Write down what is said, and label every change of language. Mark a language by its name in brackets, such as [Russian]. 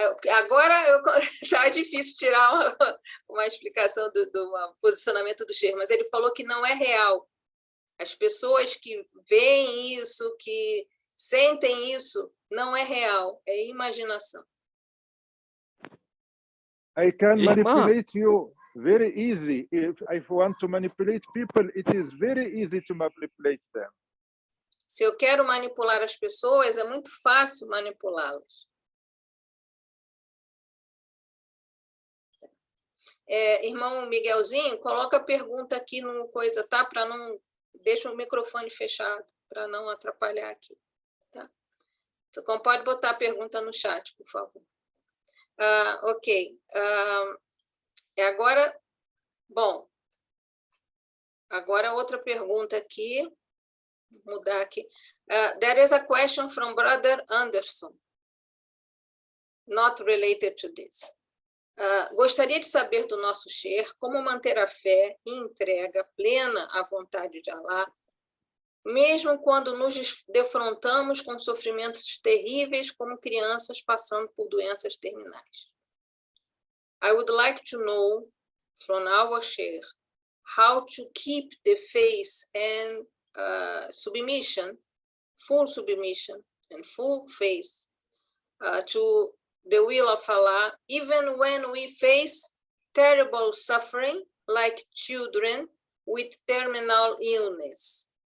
[Portuguese] Agora tá difícil tirar uma explicação do posicionamento do Sheikh, mas ele falou que não é real. As pessoas que veem isso, que sentem isso, não é real, é imaginação. [English] I can manipulate you very easy. If I want to manipulate people, it is very easy to manipulate them. [Portuguese] Se eu quero manipular as pessoas, é muito fácil manipulá-las. Irmão Miguelzinho, coloca a pergunta aqui no coisa, tá? Para não... Deixa o microfone fechado, para não atrapalhar aqui. Tá? Então, pode botar a pergunta no chat, por favor. Ok. Agora, bom, agora outra pergunta aqui. Vou mudar aqui. [English] There is a question from Brother Anderson, not related to this. [Portuguese] Gostaria de saber do nosso Sheikh como manter a fé e entrega plena à vontade de Allah, mesmo quando nos defrontamos com sofrimentos terríveis como crianças passando por doenças terminais. [English] I would like to know from our Sheikh how to keep the faith and submission, full submission and full faith to the will of Allah, even when we face terrible suffering like children with terminal illness.